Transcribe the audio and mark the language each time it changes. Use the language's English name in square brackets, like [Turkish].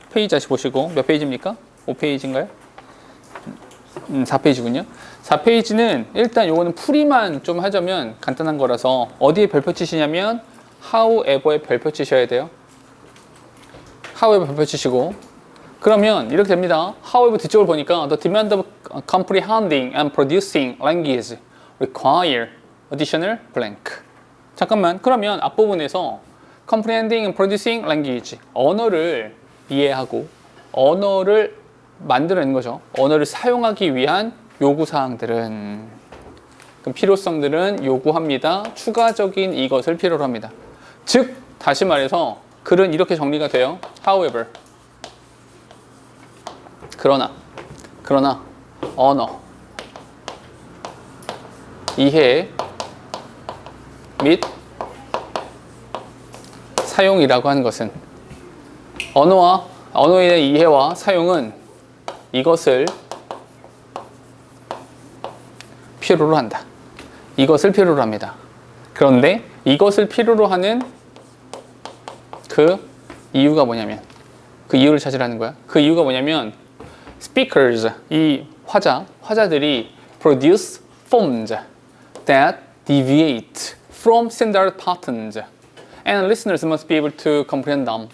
[Korean] 페이지 다시 보시고 몇 페이지입니까? 5페이지인가요? 4페이지군요. 4페이지는 일단 요거는 풀이만 좀 하자면 간단한 거라서 어디에 별표 치시냐면 however에 별표 치셔야 돼요. however 별표 치시고 그러면 이렇게 됩니다. [English] however [Korean] 뒤쪽을 보니까 [English] the demand of comprehending and producing language require additional blank. [Korean] 잠깐만, 그러면 앞부분에서 [English] comprehending and producing language, [Korean] 언어를 이해하고 언어를 만들어내는 거죠. 언어를 사용하기 위한 요구사항들은, 그럼 필요성들은 요구합니다. 추가적인 이것을 필요로 합니다. 즉 다시 말해서 글은 이렇게 정리가 돼요. however, 그러나 언어 이해 및 사용이라고 하는 것은 언어에 대한 이해와 사용은 이것을 필요로 한다. 이것을 필요로 합니다. 그런데 이것을 필요로 하는 그 이유가 뭐냐면, 그 이유를 찾으라는 거야. 그 이유가 뭐냐면 [English] speakers, [Korean] 이 화자들이 [English] produce forms that deviate from standard patterns and listeners must be able to comprehend them.